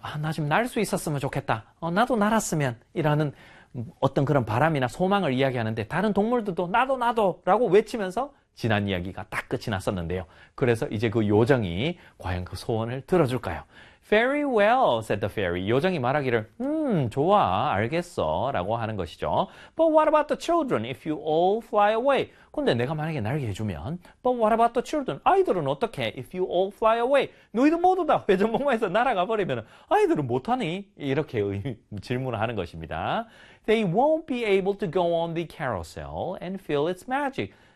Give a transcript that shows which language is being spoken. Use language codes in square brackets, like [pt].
[ko] 아, 나좀날수 있었으면 좋겠다. 나도 날았으면 이라는 어떤 그런 바람이나 소망을 이야기하는데 다른 동물들도 나도 나도라고 외치면서 지난 이야기가 딱 끝이 났었는데요. 그래서 이제 그 요정이 과연 그 소원을 들어줄까요? [en] Very well, said the fairy. [ko] 요정이 말하기를, 좋아, 알겠어, 라고 하는 것이죠. [en] But what about the children if you all fly away? [ko] 근데 내가 만약에 날게 해주면, [en] But what about the children? [ko] 아이들은 어떻게? [en] If you all fly away? [ko] 너희들 모두 다 회전목마에서 날아가 버리면 아이들은 못하니? 이렇게 질문을 하는 것입니다. [en] They won't be able to go on the carousel and feel its magic.